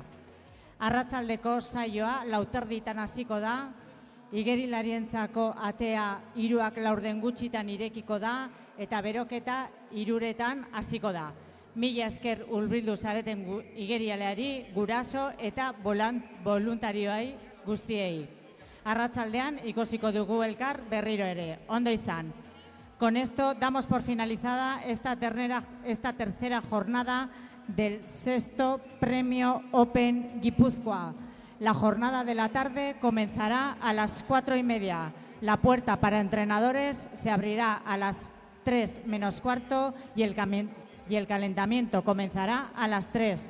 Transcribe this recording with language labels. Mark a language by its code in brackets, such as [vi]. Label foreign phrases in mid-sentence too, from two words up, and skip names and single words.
[eu] Arratsaldeko saioa 4:00 hasiko da, igerilarientzako atea 3:00 gutxitan irekiko da, eta beroketa 3:00 hasiko da. Mila esker hurbildu zareten igerialeari, guraso eta voluntarioei guztiei. Arratsaldean ikusiko dugu elkar berriro ere. Ondo izan. [es] Con esto damos por finalizada esta tercera jornada del 6º Premio Open Guipúzcoa. La jornada de la tarde comenzará a las 4:30. La puerta para entrenadores se abrirá a las 3 menos cuarto y el calentamiento comenzará a las 3.